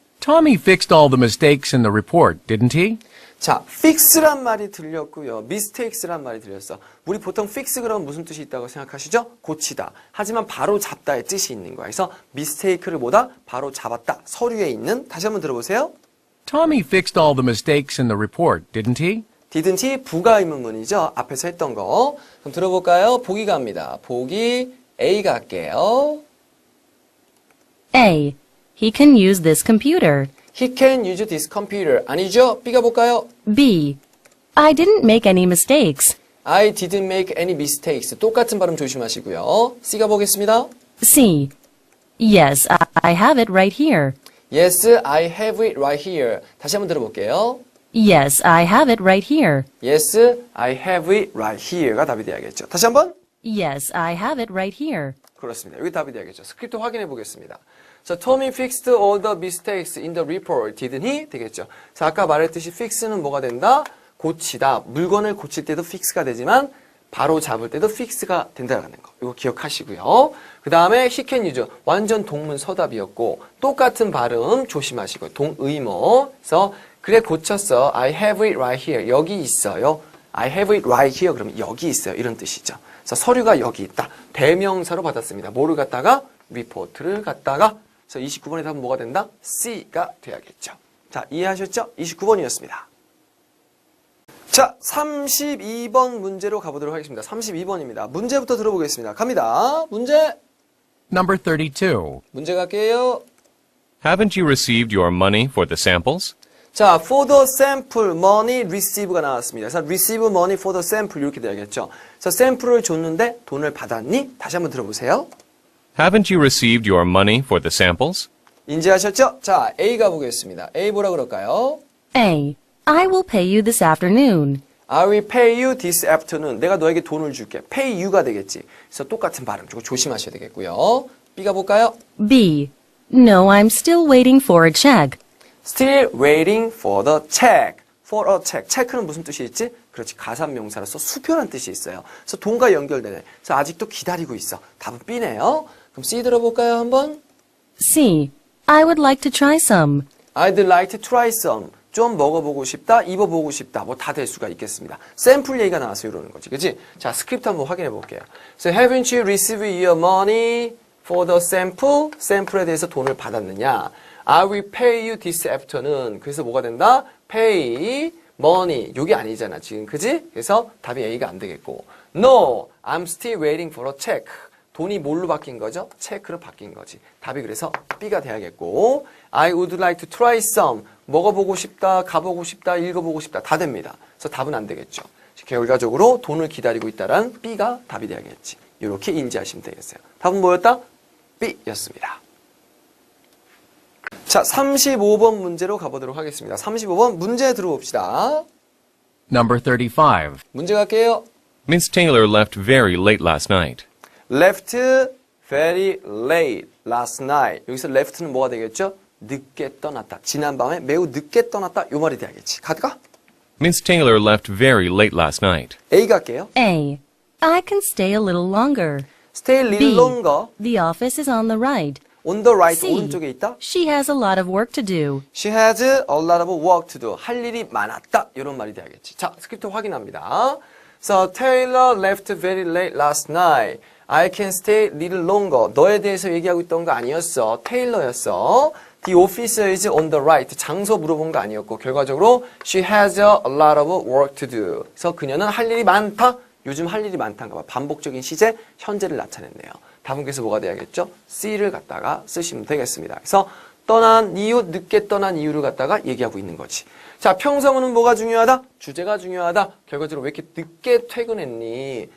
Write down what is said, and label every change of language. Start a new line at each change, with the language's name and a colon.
English: Tommy fixed all the mistakes in the report, didn't he?
Korean: 자, fix란 말이 들렸고요. mistakes란 말이 들렸어. 우리 보통 fix 그러면 무슨 뜻이 있다고 생각하시죠? 고치다. 하지만 바로 잡다의 뜻이 있는 거야. 그래서 mistake를 뭐다? 바로 잡았다. 서류에 있는. 다시 한번 들어보세요.
English: Tommy fixed all the mistakes in the report, didn't he?
Korean: didn't he? 부가 의문문이죠. 앞에서 했던 거. 그럼 들어볼까요? 보기 갑니다. 보기 A가 할게요.
English: A. He can use this computer. He can use this computer.
Korean: 아니죠? B가 볼까요?
English: B. I didn't make any mistakes. I didn't make any mistakes.
Korean: 똑같은 발음 조심하시고요. C가 보겠습니다.
English: C. Yes, I have it right here. Yes, I have it right here.
Korean: 다시 한번 들어볼게요.
English: Yes, I have it right here. Yes, I have it right here가
Korean: 답이 돼야겠죠. 다시 한번.
English: Yes, I have it right here.
Korean: 그렇습니다. 여기 답이 돼야겠죠. 스크립트 확인해 보겠습니다.
English: So, Tommy fixed all the mistakes in the report, didn't he?
Korean: 되겠죠. 자, 아까 말했듯이 fix는 뭐가 된다? 고치다. 물건을 고칠 때도 fix가 되지만 바로 잡을 때도 fix가 된다는 거. 이거 기억하시고요. 그 다음에
English: he can use.
Korean: 완전 동문서답이었고 똑같은 발음 조심하시고요. 동의모. 그래서 그래 고쳤어.
English: I have it right here.
Korean: 여기 있어요.
English: I have it right here.
Korean: 그러면 여기 있어요. 이런 뜻이죠. 그래서 서류가 여기 있다. 대명사로 받았습니다. 뭐를 갖다가? 리포트를 갖다가. 그래서 29번의 답은 뭐가 된다? C가 돼야겠죠. 자, 이해하셨죠? 29번이었습니다. 자, 32번 문제로 가보도록 하겠습니다. 32번입니다. 문제부터 들어보겠습니다. 갑니다. 문제.
English: Number 32.
Korean: 문제 갈게요.
English: Haven't you received your money for the samples?
Korean: 자, for the sample money receive가 나왔습니다. 그래서 receive money for the sample 이렇게 돼야겠죠. 그래서 샘플을 줬는데 돈을 받았니? 다시 한번 들어보세요.
English: Haven't you received your money for the samples?
Korean: 인지하셨죠? 자, A 가보겠습니다. A 뭐라 그럴까요?
English: A. I will pay you this afternoon. I will pay you this afternoon.
Korean: 내가 너에게 돈을 줄게. pay you가 되겠지. 그래서 똑같은 발음. 이거 조심하셔야 되겠고요. B 가볼까요?
English: B. No, I'm still waiting for a check. Still waiting for the check. For a check.
Korean: 체크는 무슨 뜻이 있지? 그렇지. 가산명사로서 수표란 뜻이 있어요. 그래서 돈과 연결되네. 그래서 아직도 기다리고 있어. 답은 B네요. 그럼 C 들어볼까요, 한번?
English: C. I would like to try some. I'd like to try some.
Korean: 좀 먹어보고 싶다, 입어보고 싶다. 뭐 다 될 수가 있겠습니다. 샘플 얘기가 나와서 이러는 거지. 그치? 자, 스크립트 한번 확인해 볼게요.
English: So, haven't you received your money for the sample?
Korean: 샘플에 대해서 돈을 받았느냐?
English: I will pay you this afternoon.
Korean: 그래서 뭐가 된다? pay money. 요게 아니잖아, 지금. 그지? 그래서 답이 A가 안 되겠고.
English: No, I'm still waiting for a check.
Korean: 돈이 뭘로 바뀐 거죠? 체크로 바뀐 거지. 답이 그래서 B가 돼야겠고.
English: I would like to try some.
Korean: 먹어보고 싶다, 가보고 싶다, 읽어보고 싶다. 다 됩니다. 그래서 답은 안 되겠죠. 결과적으로 돈을 기다리고 있다란 B가 답이 돼야겠지. 이렇게 인지하시면 되겠어요. 답은 뭐였다? B였습니다. 자, 35번 문제로 가보도록 하겠습니다. 35번 문제 들어봅시다.
English: Number 35.
Korean: 문제 갈게요.
English: Miss Taylor left very late last night. Left very late last night.
Korean: 여기서 left는 뭐가 되겠죠? 늦게 떠났다. 지난밤에 매우 늦게 떠났다. 요 말이 돼야겠지. 가드가?
English: Miss Taylor left very late last night. A 갈게요. A. I can stay a little longer. Stay a little B. longer. The office is on the right. On the right. C.
Korean: 오른쪽에 있다.
English: She has a lot of work to do. She has a lot of work to do.
Korean: 할 일이 많았다. 이런 말이 돼야겠지. 자, 스크립트 확인합니다.
English: So, Taylor left very late last night. I can stay a little longer.
Korean: 너에 대해서 얘기하고 있던 거 아니었어. 테일러였어.
English: The office is on the right.
Korean: 장소 물어본 거 아니었고 결과적으로
English: she has a lot of work to do.
Korean: 그래서 그녀는 할 일이 많다. 요즘 할 일이 많다인가 봐. 반복적인 시제, 현재를 나타냈네요. 답은 그래서 뭐가 돼야겠죠? C를 갖다가 쓰시면 되겠습니다. 그래서 떠난 이유, 늦게 떠난 이유를 갖다가 얘기하고 있는 거지. 자, 평서문은 뭐가 중요하다? 주제가 중요하다. 결과적으로 왜 이렇게 늦게 퇴근했니?